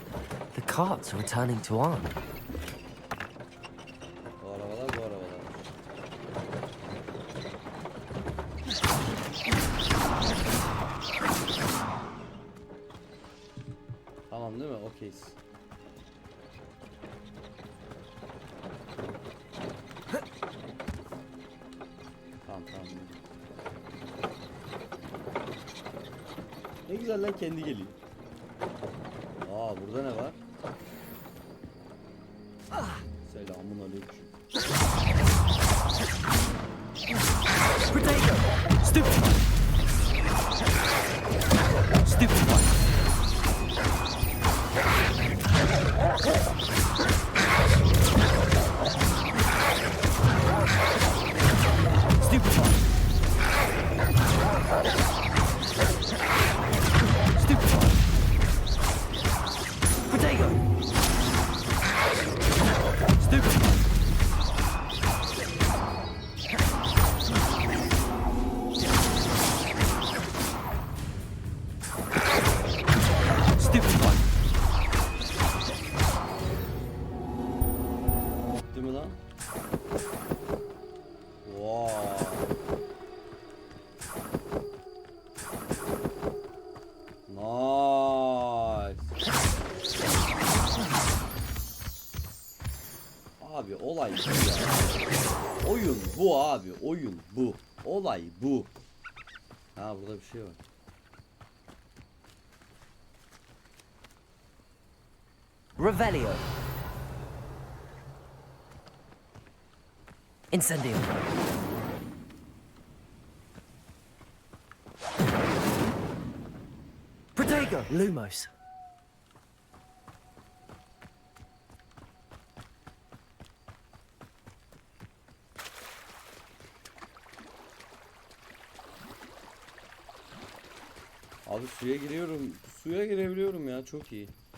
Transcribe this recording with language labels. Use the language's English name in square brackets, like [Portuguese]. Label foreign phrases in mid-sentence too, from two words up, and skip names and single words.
[English] The carts are returning to Arn. [Turkish] Bu arabalar, bu arabalar. Tamam değil mi? Okeyiz. Tamam. Ne güzel lan, kendi geliyor. Aa, burada ne var? [Arabic] سلام عليكم. [English] Potato! Stupid! Stupid one! Stupid one! Stupid one! Potato! Stupid one! Stupid one! [Turkish] Değil mi lan? [English] Wow. Nice. [Turkish] Abi olay bu ya. Oyun bu abi, oyun bu. Olay bu. Ha, burada bir şey var. Revelio. Incendio. Protego. Lumos. Abi suya giriyorum. Suya girebiliyorum ya, çok iyi.